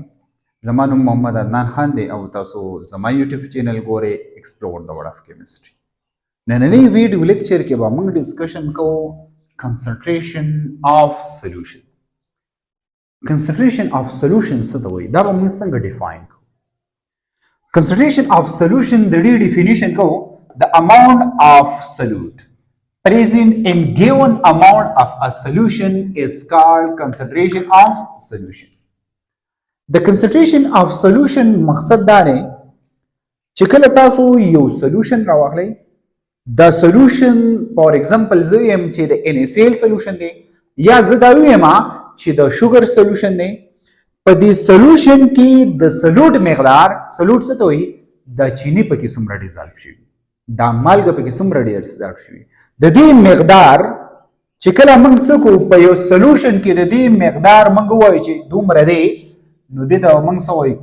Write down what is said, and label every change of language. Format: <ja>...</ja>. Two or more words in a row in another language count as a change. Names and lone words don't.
<ps>زما نوم محمد عدنان خان دی او تاسو زما یوټیوب چینل ګورئ ایکسپلور د ورډ اف کیمستري. نننی ویډیو لیکچر کې به موږ ډسکشن کوو</ps> <en>concentration of solution. concentration of solution</en> <ps>څه ته وایي؟ دا به موږ څنګه ډیفاین کوو؟</ps> <en>concentration of solution</en> <ps>د دې ډیفینیشن کوو</ps> <en>the amount of solute present in given amount of a solution is called concentration of solution. The concentration of solution</en> <ps>مقصد دا دی چې کله تاسو یو solution راواخلئ، دا</ps> <en>solution for example</en> <ps>زه یم چې د NaCl solution دی یا زه دا ویم چې د</ps> <en>sugar solution</en> <ps>دی. په دې solution کې د solute مقدار، solute څه ته وایي؟ د چینی پکې څومره ډیزالو شوي، دا مالګه پکې څومره ډیزالو شوي، د دې مقدار چې کله موږ څه کوو په یو سولوشن کې د دې مقدار موږ ووایو چې دومره دی، نو دې ته موږ څه وایو؟</ps>